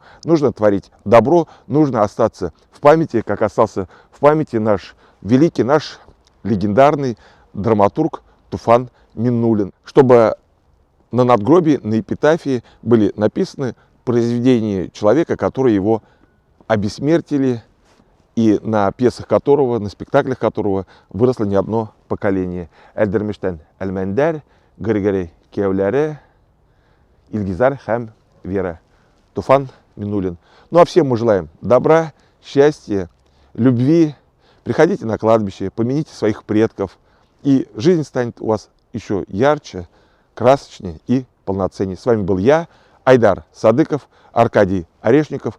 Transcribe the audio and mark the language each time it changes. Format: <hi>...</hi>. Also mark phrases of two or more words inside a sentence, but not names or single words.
<ru>Нужно творить добро, нужно остаться в памяти, как остался в памяти наш великий, наш легендарный драматург Туфан Миннулин. Чтобы на надгробии, на эпитафии были написаны произведения человека, которые его обессмертили, и на пьесах которого, на спектаклях которого выросло не одно поколение. Эльдермиштен Эльмендер, Григорий Кевляре, Ильгизар Хэм Вера. Туфан Миннулин. Ну а всем мы желаем добра, счастья, любви. Приходите на кладбище, помяните своих предков, и жизнь станет у вас еще ярче, красочнее и полноценнее. С вами был я, Айдар Садыков, Аркадий Орешников.</ru>